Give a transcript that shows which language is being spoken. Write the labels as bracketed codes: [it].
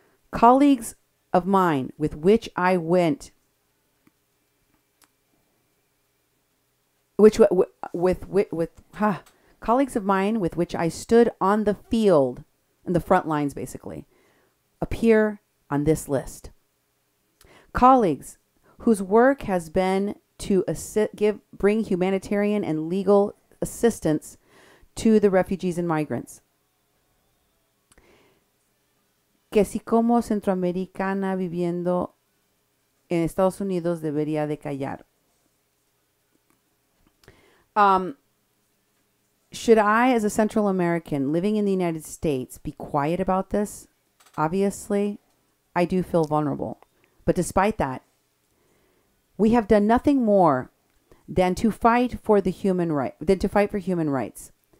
[en] Colleagues of mine with which I went, colleagues of mine with which I stood on the field, in the front lines basically, appear on this list. Colleagues whose work has been to bring humanitarian and legal assistance to the refugees and migrants. [es] Que si como centroamericana viviendo en Estados Unidos debería de callar. [en] Should I, as a Central American living in the United States, be quiet about this? Obviously, I do feel vulnerable. But despite that, we have done nothing more than to fight for human rights.